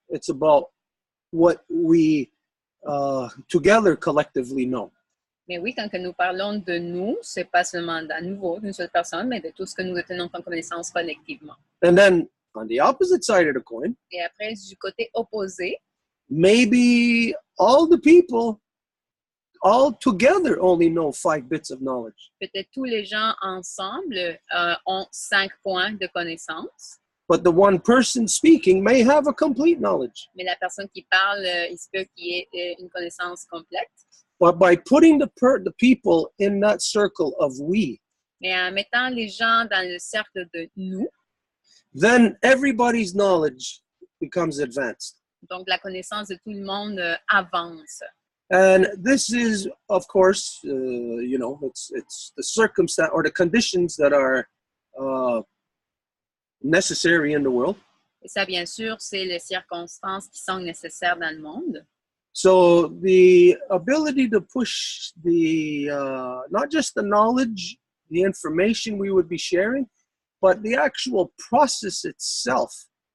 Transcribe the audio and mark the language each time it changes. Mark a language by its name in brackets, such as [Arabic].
[English] It's about what we together collectively know. [French] Mais oui, quand que nous parlons de nous, c'est pas seulement d'un nouveau, d'une seule personne, mais de tout ce que nous détenons comme connaissance collectivement. [English] And then on the opposite side of the coin, [French] Et après, du côté opposé, [English] maybe all the people all together only know 5 bits of knowledge. [French] peut-être tous les gens ensemble ont 5 points de connaissance, [English] But the one person speaking may have a complete knowledge. [French] mais la personne qui parle, il se peut qu'il y ait une connaissance complète. [English] But by putting the people in that circle of we, [French] Mais en mettant les gens dans le cercle de nous, [English] then everybody's knowledge becomes advanced. [French] donc la connaissance de tout le monde avance. [English] And this is, of course, it's the circumstance or the conditions that are necessary in the world. [French] Et ça, bien sûr, c'est les circonstances qui sont nécessaires dans le monde. [English] So the ability to push the, not just the knowledge, the information we would be sharing, but the actual process itself.